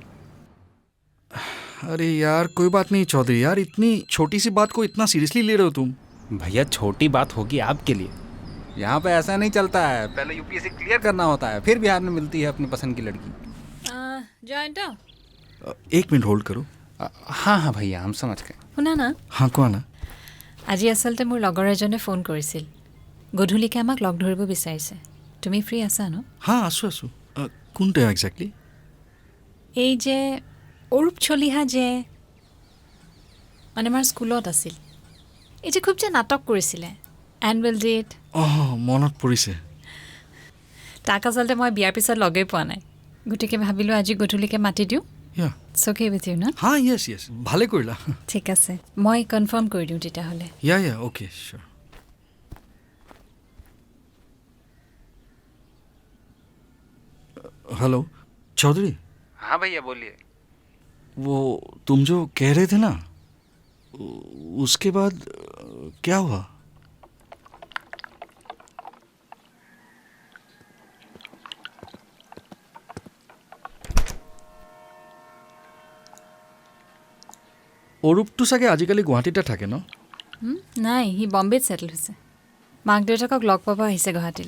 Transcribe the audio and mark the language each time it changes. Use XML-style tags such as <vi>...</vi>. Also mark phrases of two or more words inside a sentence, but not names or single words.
<hi>अरे यार कोई बात नहीं चौधरी यार, इतनी छोटी सी बात को इतना सीरियसली ले रहे हो तुम? भैया छोटी बात होगी आपके लिए, यहाँ पे ऐसा नहीं चलता है। पहले यूपीएससी क्लियर करना होता है, फिर बिहार में मिलती है अपनी पसंद की लड़की। জয়ন্ত, 1 मिनट होल्ड करो। हाँ हाँ भैया हम समझ गए।</hi> <as>শুনা না, हाँ কোৱা না। আজি আচলতে মোৰ লগৰ এজনে ফোন কৰিছিল, গধূলিকৈ আমাক লগ ধৰিব বিচাৰিছে। তুমি ফ্ৰী আছা ন? हाँ আছোঁ আছোঁ। কোন</as> <en>time exactly?</en> <as>এই যে অৰূপ চলিহা যে মানে আমাৰ স্কুলত আছিল, এই যে খুব যে নাটক কৰিছিলে</as> <en>annual day,</en> <as>অঁ মনত পৰিছে। তাক আচলতে মই বিয়াৰ পিছত লগেই পোৱা নাই, গতিকে ভাবিলোঁ আজি গধূলিকৈ মাতি দিওঁ। ইয়া</as> <en>okay with you ন?</en> <as>हाँ</as> <en>yes yes,</en> <as>ভালে কৰিলা। ঠিক আছে, মই কনফাৰ্ম কৰি দিওঁ তেতিয়াহ'লে।</as> <en>yeah yeah okay sure. hello चौधरी,</en> <hi>हाँ भैया बोलिए। वो तुम जो कह रहे थे ना, उसके बाद क्या हुआ?</hi> <as>অৰূপটো চাগে আজিকালি গুৱাহাটীতে থাকে ন? নাই, সি বম্বেত ছেটেল হৈছে, মাক দেউতাকক লগ পাব আহিছে গুৱাহাটীলৈ।</as>